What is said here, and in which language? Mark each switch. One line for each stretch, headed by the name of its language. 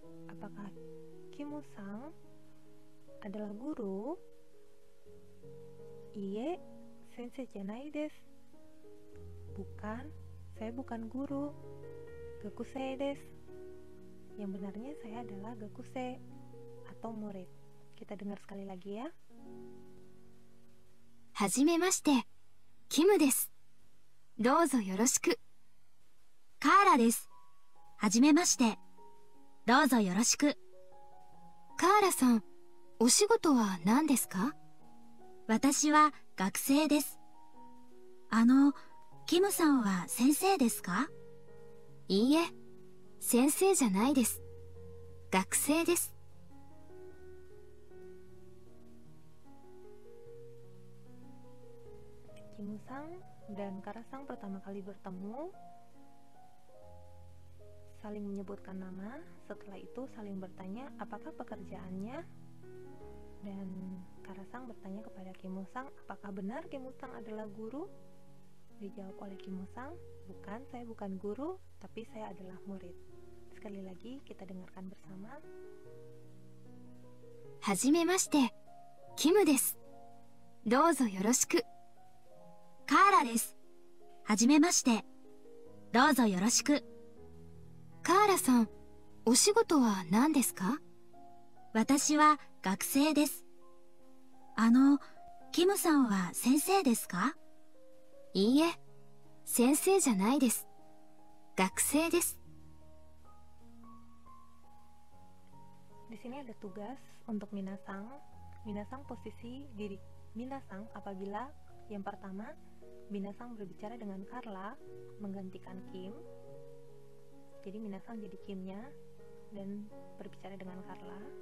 Indonesian: Apakah Kimu-san adalah guru?
Japanese: Iye, sensei janai desu.
Indonesian: Bukan, saya bukan guru.
Japanese: Gakusei desu.
Indonesian: Yang benarnya saya adalah gakusei atau murid. Kita dengar sekali lagi ya.
Japanese: はじめまして、キムです。どうぞよろしく。カーラです。はじめまして。どうぞよろしく。カーラさん、お仕事は何ですか？私は学生です。キムさんは先生ですか？いいえ、先生じゃないです。学生です。
Indonesian: Kimu-san dan Kara-san pertama kali bertemu, saling menyebutkan nama, setelah itu saling bertanya apakah pekerjaannya, dan Kara-san bertanya kepada Kimu-san apakah benar Kimu-san adalah guru. Dijawab oleh Kimu-san, bukan, saya bukan guru, tapi saya adalah murid. Sekali lagi kita dengarkan bersama.
Japanese: はじめまして、キムです。どうぞよろしく。カーラです。はじめまして。どうぞよろしく。カーラさん、お仕事は何ですか？私は学生です。キムさんは先生ですか？いいえ、先生じゃないです。学生です。
Indonesian: Di sini ada tugas untuk Minasang. Minasang posisi diri Minasang apabila yang pertama Minasang berbicara dengan Carla menggantikan Kim. Jadi Minasang jadi Kimnya dan berbicara dengan Carla.